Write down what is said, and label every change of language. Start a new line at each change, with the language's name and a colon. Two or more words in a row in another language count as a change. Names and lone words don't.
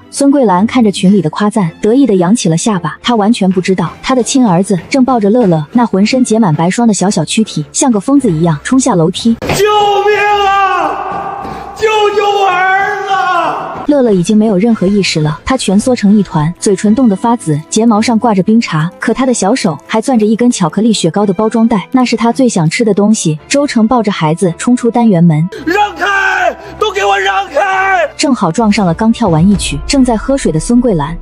Chinese: 孫桂蘭看着群裡的誇讚，得意地揚起了下巴。她完全不知道，她的親兒子正抱着樂樂那渾身結滿白霜的小軀體，像個瘋子一樣衝下樓梯。救命啊！救救我兒子！樂樂已經沒有任何意識了，他蜷縮成一團，嘴唇凍得發紫，睫毛上掛着冰茶，可他的小手還攥着一根巧克力雪糕的包裝袋，那是他最想吃的東西。周成抱着孩子衝出單元門，讓開！都給我讓開！正好撞上了剛跳完一曲正在喝水的孫桂蘭。